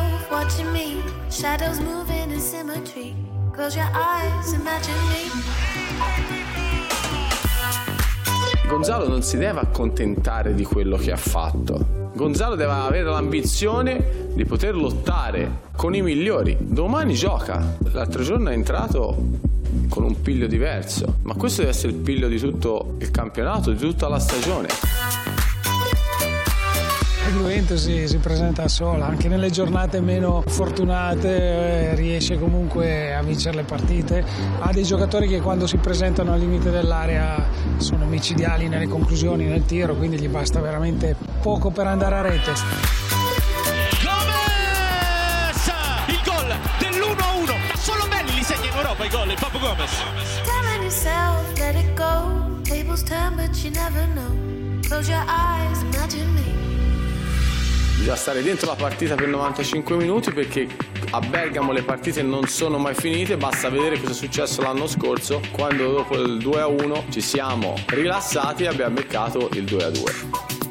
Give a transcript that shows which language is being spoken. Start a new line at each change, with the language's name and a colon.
English: Watching me, shadows moving in symmetry. Close your eyes, imagine me.
Italian: Gonzalo non si deve accontentare di quello che ha fatto. Gonzalo deve avere l'ambizione di poter lottare con i migliori. Domani gioca. L'altro giorno è entrato con un piglio diverso, ma questo deve essere il piglio di tutto il campionato, di tutta la stagione. Juventus si presenta sola, anche nelle giornate meno fortunate riesce comunque a vincere le partite. Ha dei giocatori che quando si presentano al limite dell'area sono micidiali nelle conclusioni, nel tiro, quindi gli basta veramente poco per andare a rete. Gomez! Il gol dell'1-1! Da solo Belli li segna in Europa i gol, il Papu Gomez!
English: Damn yourself, let it go. Tables turn, but you never know. Close your eyes, imagine me.
Italian: Bisogna stare dentro la partita per 95 minuti, perché a Bergamo le partite non sono mai finite. Basta vedere cosa è successo l'anno scorso, quando dopo il 2-1 ci siamo rilassati e abbiamo beccato il 2-2.